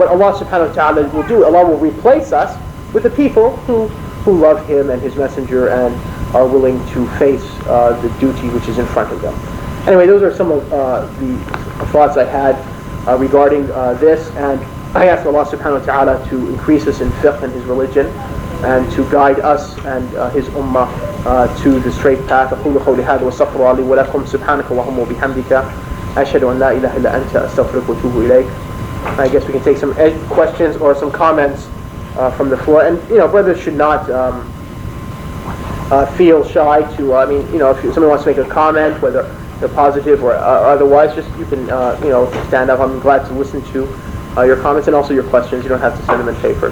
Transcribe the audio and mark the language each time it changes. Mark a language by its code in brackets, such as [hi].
[en] And what Allah subhanahu wa ta'ala will do, Allah will replace us with the people who love Him and His Messenger and are willing to face the duty which is in front of them. Anyway, those are some of the thoughts I had regarding this, and I ask Allah subhanahu wa ta'ala to increase us in fiqh and His religion, and to guide us and His ummah to the straight path. [ar] أقول قولي هذا وأستغفر لي ولكم سبحانك اللهم وبحمدك أشهد أن لا إله إلا أنت أستغفرك وأتوب إليك. [en] I guess we can take some questions or some comments from the floor. And brothers should not feel shy to. If somebody wants to make a comment, whether they're positive or otherwise, just you can stand up. I'm glad to listen to your comments and also your questions. You don't have to send them in paper.